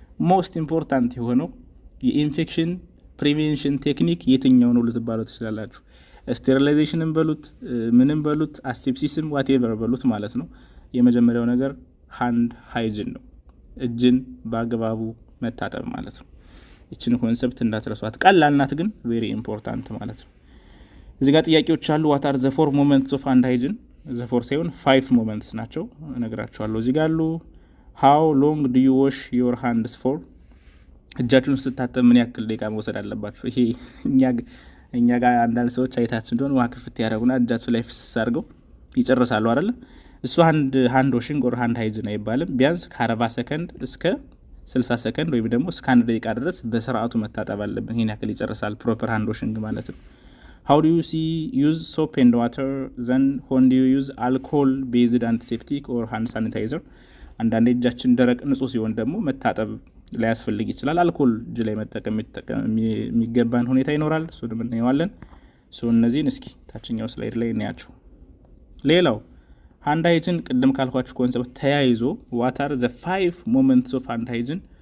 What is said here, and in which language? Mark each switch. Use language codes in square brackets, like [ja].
[am] ሞስት ኢምፖርታንት የሆነው የኢንፌክሽን ፕሪቬንሽን ቴክኒክ የትኛው ነው ልትባሉ ትችላላችሁ። ስቴሪላይዜሽንን በሉት ምንም በሉት አሴፕሲስም ዋቴቨር በሉት ማለት ነው። የመጀመሪያው ነገር ሃንድ ሃይጂን ነው። እጅን በአግባቡ መታጠብ ማለት ነው። እቺን ኮንሰፕት እንዳትረሷት። ቀላል ናት ግን ቬሪ ኢምፖርታንት ማለት ነው። እዚህ ጋር ጥያቄዎች አሉ። [en] what are the 4 moments of hand hygiene? the 4 [am] ሳይሆን [en] 5 moments [am] ናቸው እነግራችኋለሁ። እዚህ ጋር አሉ። [en] how long do you wash your hands for? [am] እጃችሁን ስታጠብ ምን ያክል ደቂቃ መውሰድ አለባችሁ? ይሄ እኛ ጋር አንዳንድ ሰዎች አይታችሁ እንደሆነ ውሃ ክፍት ያደርጉና እጃችሁ ላይ ፍስስ አድርገው ይጨርሳሉ አይደል? እሱ ሃንድ ዋሽንግ ኦር ሃንድ ሃይጂን አይባልም። ቢያንስ ከ40 ሰከንድ እስከ 60 ሰከንድ ወይም ደግሞ እስከ 1 ደቂቃ ድረስ በስርዓቱ መታጠብ አለብን። ይሄን ያክል ይጨርሳል ፕሮፐር ሃንድ ዋሽንግ ማለት ነው። [en] how do you use soap and water? then when do you use alcohol based antiseptic or hand sanitizer? [am] አንዳንድ እጃችን ደረቅ ንጹህ ሲሆን ደግሞ መታጠብ ላይ ያስፈልግ ይችላል። አልኮል እጅ ላይ መጠቀም የሚገባን ሁኔታ ይኖራል። እሱ ደግሞ እናየዋለን። ሶ እነዚህን እስኪ ታችኛው ስላይድ ላይ እናያቸው። ሌላው ሃንድ ሃይጂን ቅድም ካልኳችሁ ኮንሰፕት ተያይዞ [en] what are the 5 moments of hand hygiene?